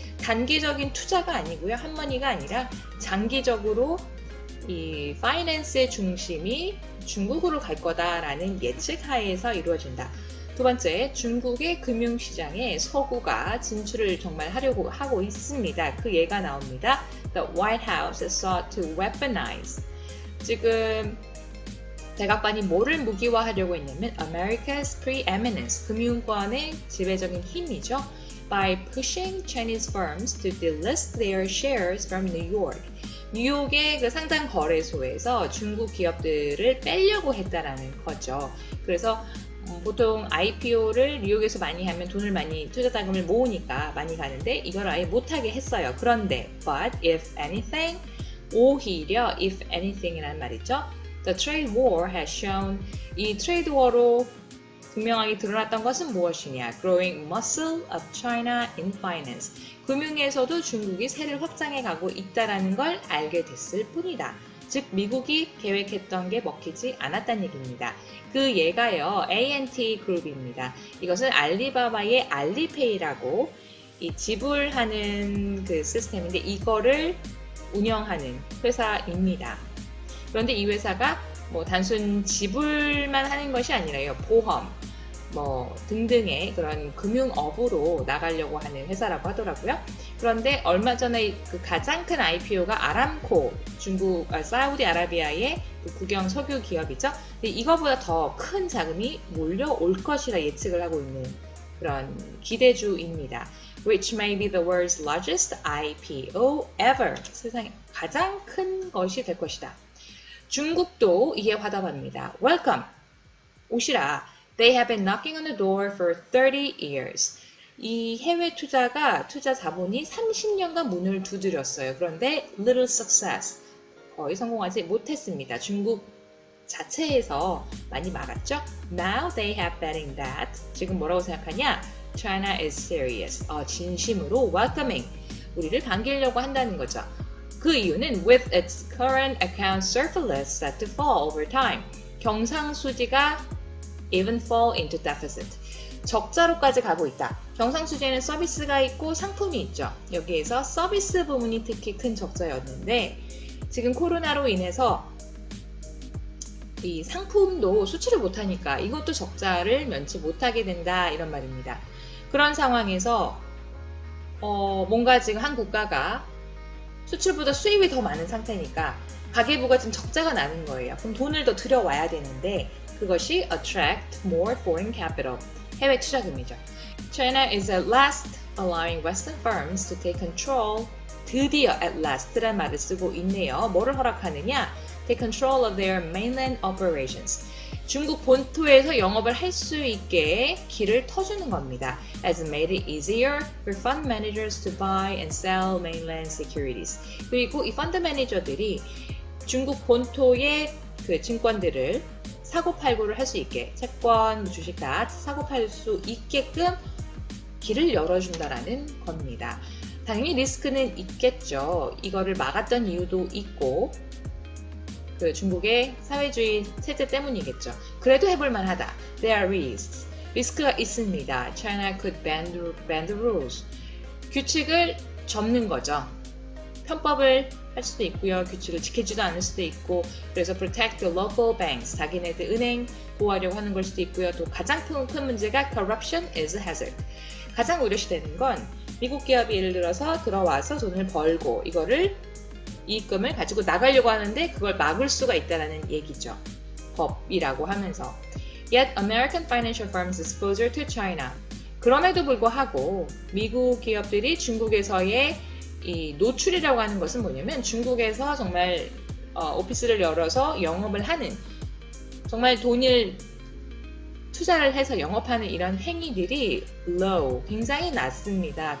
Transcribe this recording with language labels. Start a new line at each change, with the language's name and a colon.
Korean: 단기적인 투자가 아니고요. 한머니가 아니라 장기적으로 이 파이낸스의 중심이 중국으로 갈 거다라는 예측 하에서 이루어진다. 두 번째, 중국의 금융시장에 서구가 진출을 정말 하려고 하고 있습니다. 그 예가 나옵니다.
English: The White House sought to weaponize.
Korean: 지금 백악관이 뭐를 무기화하려고 했냐면
English: America's preeminence,
Korean: 금융권의 지배적인 힘이죠.
English: By pushing Chinese firms to delist their shares from New York.
Korean: 뉴욕의 그 상장 거래소에서 중국 기업들을 빼려고 했다라는 거죠. 그래서 보통 IPO를 뉴욕에서 많이 하면 돈을 많이 투자 자금을 모으니까 많이 가는데 이걸 아예 못하게 했어요. 그런데
English: but if anything,
Korean: 오히려 if anything이라는 말이죠.
English: The trade war has shown,
Korean: 이 트레이드 워로 분명하게 드러났던 것은 무엇이냐?
English: Growing muscle of China in finance.
Korean: 금융에서도 중국이 세를 확장해 가고 있다는 걸 알게 됐을 뿐이다. 즉 미국이 계획했던 게 먹히지 않았다는 얘기입니다. 그 예가요, A&T 그룹입니다. 이것은 알리바바의 알리페이라고 이 지불하는 그 시스템인데 이거를 운영하는 회사입니다. 그런데 이 회사가 뭐 단순 지불만 하는 것이 아니라요, 보험, 뭐 등등의 그런 금융업으로 나가려고 하는 회사라고 하더라고요. 그런데 얼마 전에 그 가장 큰 IPO가 아람코, 사우디아라비아의 그 국영 석유 기업이죠. 근데 이거보다 더 큰 자금이 몰려올 것이라 예측을 하고 있는 그런 기대주입니다.
English: Which may be the world's largest IPO ever.
Korean: 세상에 가장 큰 것이 될 것이다. 중국도 이에 화답합니다.
English: Welcome.
Korean: 오시라.
English: They have been knocking on the door for 30 years.
Korean: 이 해외 투자 자본이 30년간 문을 두드렸어요. 그런데
English: little success.
Korean: 거의 성공하지 못했습니다. 중국 자체에서 많이 막았죠.
English: Now they have betting that.
Korean: 지금 뭐라고 생각하냐?
English: China is serious.
Korean: 진심으로
English: welcoming.
Korean: 우리를 반기려고 한다는 거죠. 그 이유는
English: with its current account surplus set to fall over time.
Korean: 경상수지가
English: even fall into deficit.
Korean: 적자로까지 가고 있다. 경상수지에는 서비스가 있고 상품이 있죠. 여기에서 서비스 부문이 특히 큰 적자였는데 지금 코로나로 인해서 이 상품도 수출을 못하니까 이것도 적자를 면치 못하게 된다 이런 말입니다. 그런 상황에서 뭔가 지금 한 국가가 수출보다 수입이 더 많은 상태니까 가계부가 지금 적자가 나는 거예요. 그럼 돈을 더 들여와야 되는데 그것이
English: attract more foreign capital,
Korean: 해외 투자금이죠.
English: China is at last allowing Western firms to take control.
Korean: 드디어 at last란 말을 쓰고 있네요. 뭐를 허락하느냐?
English: Take control of their mainland operations.
Korean: 중국 본토에서 영업을 할 수 있게 길을 터주는 겁니다.
English: As made it easier for fund managers to buy and sell mainland securities.
Korean: 그리고 이 펀드 매니저들이 중국 본토의 그 증권들을 사고팔고를 할 수 있게 채권, 주식 다 사고팔 수 있게끔 길을 열어준다라는 겁니다. 당연히 리스크는 있겠죠. 이거를 막았던 이유도 있고 그 중국의 사회주의 체제 때문이겠죠. 그래도 해볼만 하다.
English: There are risks.
Korean: 리스크가 있습니다.
English: China could bend the rules.
Korean: 규칙을 접는 거죠. 편법을 할 수도 있고요. 규칙을 지키지도 않을 수도 있고 그래서
English: protect the local banks.
Korean: 자기네들 은행 보호하려고 하는 걸 수도 있고요. 또 가장 큰 문제가
English: corruption is a hazard.
Korean: 가장 우려시되는 건 미국 기업이 예를 들어서 들어와서 돈을 벌고 이거를 이익금을 가지고 나가려고 하는데 그걸 막을 수가 있다는 얘기죠. 법이라고 하면서.
English: Yet American financial firms' exposure to China.
Korean: 그럼에도 불구하고 미국 기업들이 중국에서의 이 노출이라고 하는 것은 뭐냐면 중국에서 정말 오피스를 열어서 영업을 하는 정말 돈을 투자를 해서 영업하는 이런 행위들이
English: low,
Korean: 굉장히 낮습니다.